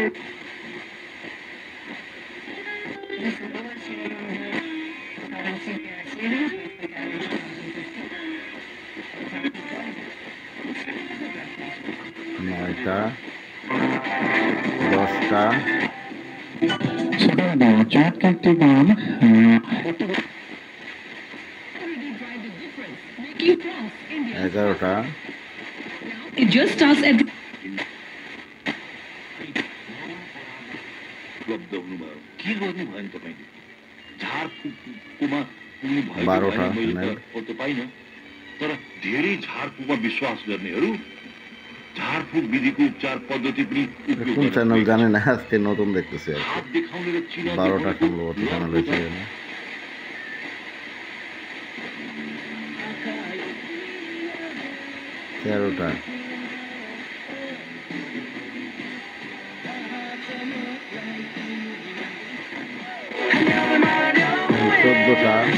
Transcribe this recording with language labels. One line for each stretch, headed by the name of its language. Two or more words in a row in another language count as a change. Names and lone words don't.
Bangla: 9টা। 10টা। 11টা।
Nepali: बाह्रवटा तर धेरै झारफुकमा विश्वास गर्नेहरू झारफुक विधिको उपचार पद्धति पनि
Bangla: কোন চ্যানেল জানি না, আজকে নতুন দেখতেছি আর কি। 12টা সম্ভবত চ্যানেল হয়েছে। 13টা। 14টা।